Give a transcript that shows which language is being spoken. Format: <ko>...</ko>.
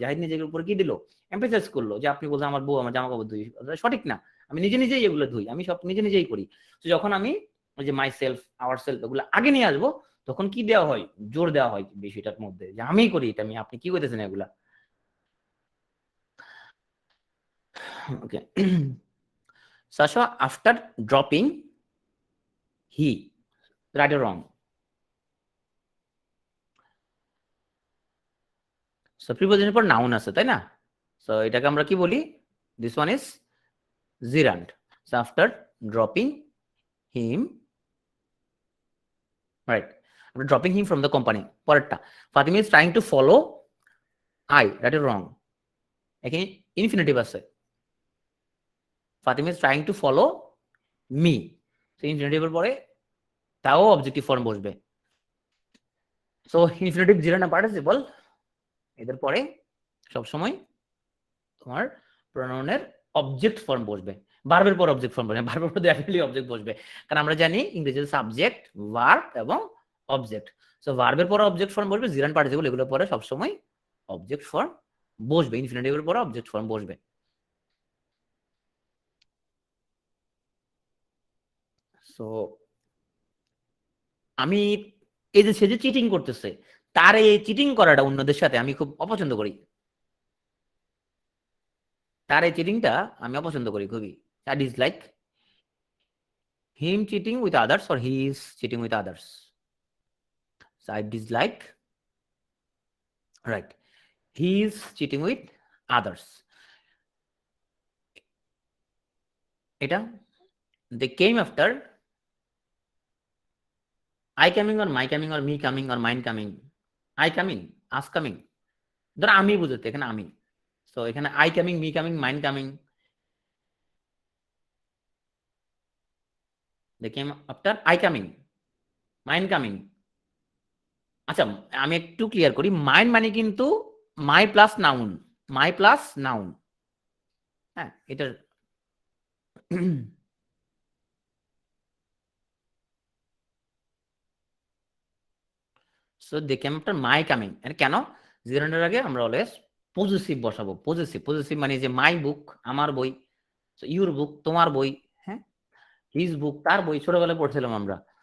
<bn>জাহিদ নিজের উপর কি দিল, এমফেসাইজ করলো যে আপনি বলছেন আমার বউ আমার জামা কাপড় ধুই, সঠিক না, আমি নিজে নিজেই এগুলো ধুই, আমি সব নিজে নিজেই করি। তো যখন আমি ওই যে মাই সেলফ আওয়ার সেলফ এগুলো আগে নিয়ে আসবো, তখন কি দেওয়া হয়, জোর দেওয়া হয় বিষয়টার মধ্যে যে আমি করি এটা, আমি আপনি কি করতেছেন এগুলা।</bn> <en>Okay. Sasha, after dropping he, right or wrong?</en> <bn>So preposition পর noun আছে তাই না? So এটাকে আমরা কি বলি?</bn> <en>This one is gerund. So after dropping him, right? After dropping him from the company.</en> <bn>পরেরটা,</bn> <en>Fatima is trying to follow I, right or wrong?</en> <bn>এখানে infinitive আছে।</bn> <en>Fatima is trying to follow me.</en> <bn>So infinitive এর পরে তাও objective form বসবে। So infinitive gerund না participle এদের পরে সবসময় তোমার প্রোনাউনের অবজেক্ট ফর্ম বসবে, ভার্বের পর অবজেক্ট ফর্ম বসবে, ভার্বের পর ডেফিনেটলি অবজেক্ট বসবে, কারণ আমরা জানি ইংরেজিতে সাবজেক্ট, ভার্ব এবং অবজেক্ট। সো ভার্বের পর অবজেক্ট ফর্ম বসবে, জিরান পার্টিসিপল এগুলোর পরে সবসময় অবজেক্ট ফর্ম বসবে, ইনফিনিটিভের পরে অবজেক্ট ফর্ম বসবে। সো আমি এই যে সে যে চিটিং করতেছে, তার এই চিটিং করাটা অন্যদের সাথে আমি খুব অপছন্দ করি, তার এই চিটিংটা আমি অপছন্দ করি খুবই।</bn> <en>I dislike him cheating with others or he is cheating with others. So I dislike, right, he is cheating with others.</en> <bn>এটা</bn> <en>they came after I coming or my coming or me coming or mine coming,</en> <bn>I coming, us coming, ধর আমি বুঝতে এখানে আমি, so এখানে I coming, me coming, mine coming, they came after I coming, mine coming। আচ্ছা আমি একটু clear করি, মাইন মানে কিন্তু মাই প্লাস নাউন, মাই প্লাস নাউন, হ্যাঁ এটা</bn> <en>so they came after my coming,</en> <bn>কেন জিরান্ডের আগে আমরা অলওয়েজ পজিটিভ বসাবো, পজিটিভ, পজিটিভ মানে যে মাই বুক আমার বই, সো ইউর বুক তোমার বই, হ্যাঁ হিজ বুক তার বই, ছোটবেলায় পড়ছিলাম আমরা।</bn>